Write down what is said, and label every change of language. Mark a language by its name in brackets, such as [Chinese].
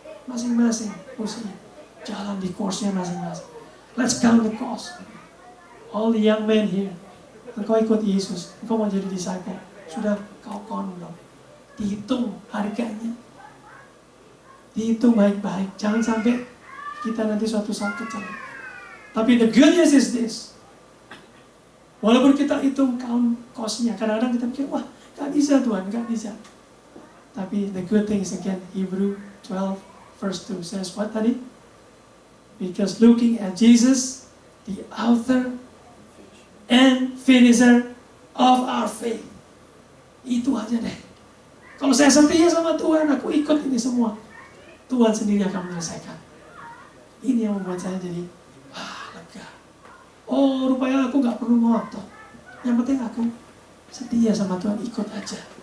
[Indonesian] Masing-masing mesti jalan di course-nya masing-masing. [English] Let's count the cost. All the young men here. [Indonesian] Engkau ikut Yesus. Engkau mau jadi disciple. Sudah kau count. Dihitung harganya. Dihitung baik-baik. Jangan sampai kita nanti suatu saat kecewa. Tapi [English] the good news is this. [Indonesian] Walaupun kita hitung count cost-nya, kadang-kadang kita pikir, wah, gak bisa Tuhan, gak bisa. [English] Tapi the good thing is again, Hebrew 12 verse 2 says what tadi? Because looking at Jesus, the author and finisher of our faith. [Indonesian] Itu aja deh. Kalau saya setia sama Tuhan, aku ikut ini semua. Tuhan sendiri akan menyelesaikan. Ini yang membuat saya jadi lega. Oh, rupanya aku gak perlu ngotot. Yang penting aku setia sama Tuhan, ikut aja.